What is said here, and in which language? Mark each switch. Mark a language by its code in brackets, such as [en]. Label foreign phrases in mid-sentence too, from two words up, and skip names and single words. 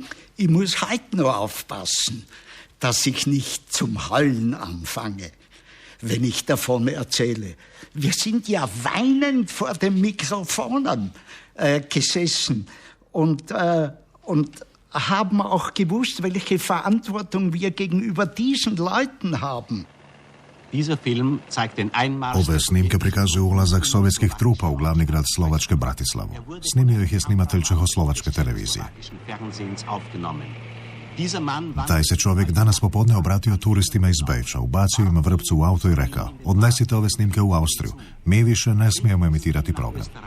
[de] Ich muss heute noch aufpassen, dass ich nicht zum Heulen anfange, wenn ich davon erzähle. Wir sind ja weinend vor den Mikrofonen gesessen und haben auch gewusst, welche Verantwortung wir gegenüber diesen Leuten haben. Dieser Film zeigt den einmaligen... [hr] Ove snimke prikazuju ulazak sovjetskih trupa u glavni grad Slovačke Bratislavu. Snimio ih je snimatelj Čehoslovačke televizije. Taj se čovjek danas popodne obratio turistima iz Beča, ubacio im vrpcu u auto i rekao: odnesite ove snimke u Austriju, mi više ne smijemo emitirati program.